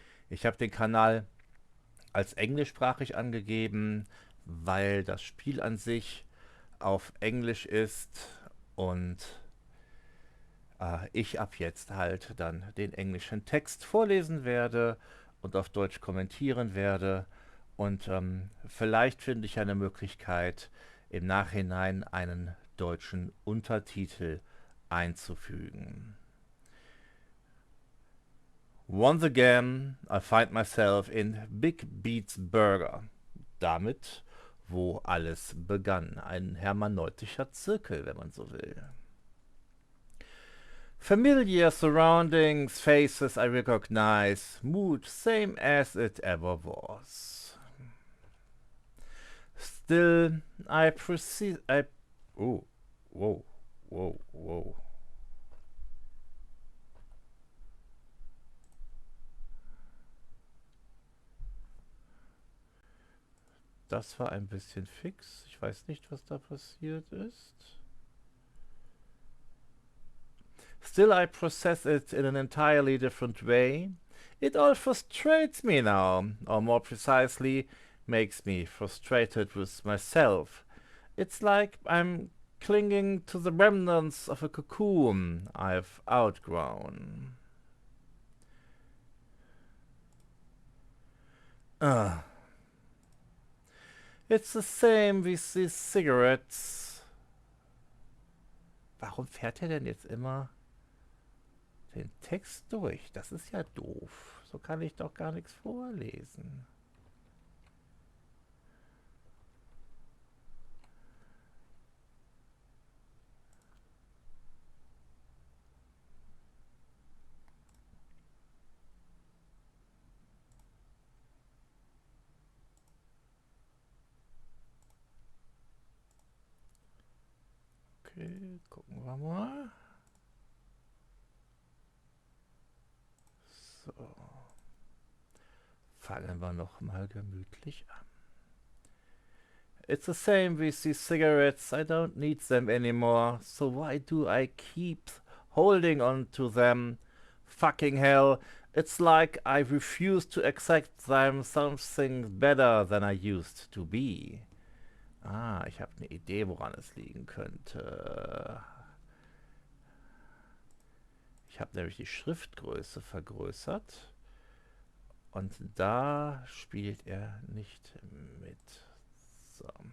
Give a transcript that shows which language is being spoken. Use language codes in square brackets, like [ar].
[de] Ich habe den Kanal als englischsprachig angegeben, weil das Spiel an sich auf Englisch ist und ich ab jetzt halt dann den englischen Text vorlesen werde und auf Deutsch kommentieren werde. Und vielleicht finde ich eine Möglichkeit, im Nachhinein einen deutschen Untertitel einzufügen. [en] Once again, I find myself in Big Beats Burger. [de] Damit, wo alles begann. Ein hermeneutischer Zirkel, wenn man so will. [en] Familiar surroundings, faces I recognize, mood same as it ever was. Still, I proceed. Oh, whoa, whoa, whoa. [de] Das war ein bisschen fix. Ich weiß nicht, was da passiert ist. [en] Still, I process it in an entirely different way. It all frustrates me now, or more precisely, makes me frustrated with myself. It's like I'm clinging to the remnants of a cocoon I've outgrown. It's the same with these cigarettes. [de] Warum fährt er denn jetzt immer den Text durch? Das ist ja doof. So kann ich doch gar nichts vorlesen. Okay, gucken wir mal. So. Fangen wir noch mal gemütlich an. [en] It's the same with these cigarettes. I don't need them anymore. So why do I keep holding on to them? Fucking hell. It's like I refuse to accept them something better than I used to be. [de] Ah, ich habe eine Idee, woran es liegen könnte. Ich habe nämlich die Schriftgröße vergrößert. Und da spielt er nicht mit. So.